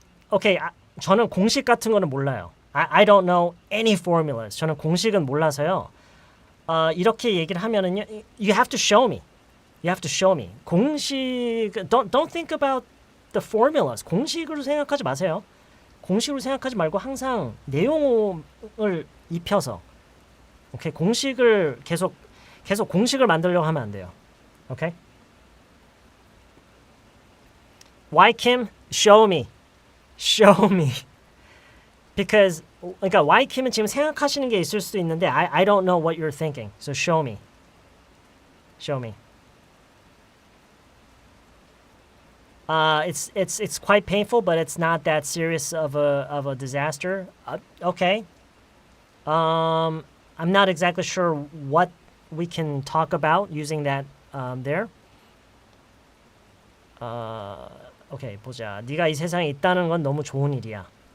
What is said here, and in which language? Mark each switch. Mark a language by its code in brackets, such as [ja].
[ko] 오케이. 저는 공식 같은 거는 몰라요. [en] I don't know any formulas. [ko] 저는 공식은 몰라서요. 이렇게 얘기를 하면은요, [en] you have to show me. You have to show me. 공식 don't think about the formulas. [ko] 공식으로 생각하지 마세요. 공식으로 생각하지 말고 항상 내용을 입혀서 오케이, 공식을 계속 공식을 만들려고 하면 안 돼요. [en] 오케이? Why Kim? Show me. Show me. Because [ko] 그러니까 [en] why Kim은 [ko] 지금 생각하시는 게 있을 수도 있는데 [en] I don't know what you're thinking. So show me. Show me. It's quite painful, but it's not that serious of a disaster. Okay. I'm not exactly sure what we can talk about using that there. [ko] 오케이 보자. 네가 이 세상에 있다는 건 너무 좋은 일이야.